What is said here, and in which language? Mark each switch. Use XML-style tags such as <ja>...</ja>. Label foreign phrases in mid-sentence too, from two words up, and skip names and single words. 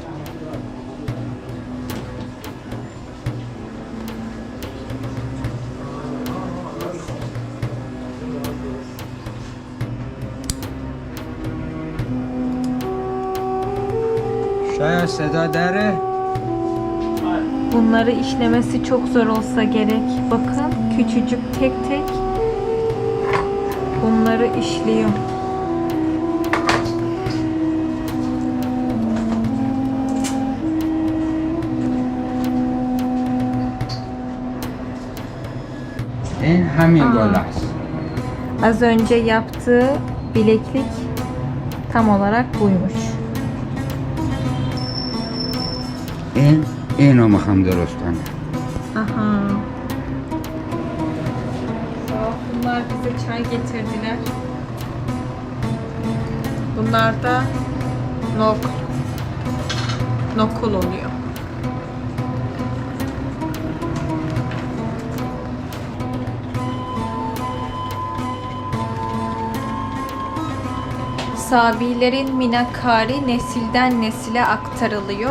<fa>شاید صدا داره؟</fa> <tr>Bunları işlemesi çok zor olsa gerek. Bakın küçücük tek tek bunları işliyor.</tr> <fa>این همین بالاست.</fa> <tr>Az önce yaptığı bileklik tam olarak buymuş.</tr> <fa>اینو میخوام درست کنم. Aha.</fa> <tr>Bunlar bize çay getirdiler. Bunlar da nokul oluyor. Sabilerin minakari nesilden nesile aktarılıyor.</tr>